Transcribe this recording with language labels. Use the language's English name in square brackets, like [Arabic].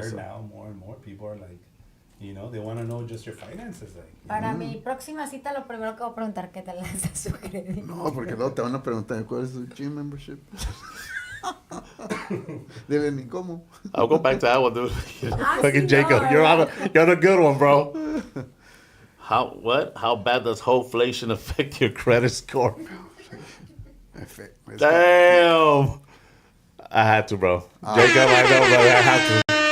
[English] heard now more and more people are like, you know, they want to know just your finances. Like, [Spanish] Para mi próxima cita lo primero que voy a preguntar qué tal está su crédito. [English] No, porque luego te van a preguntar cuál es tu gym membership. [Spanish] Dile ni cómo. [English] I'll go back to that one, dude. Fucking [Spanish] sí, [English] Jacob, [Spanish] no, [English] you're on a good one, bro. How bad does inflation affect your credit score? Damn. I had to, bro. Jacob, I know, but I had to.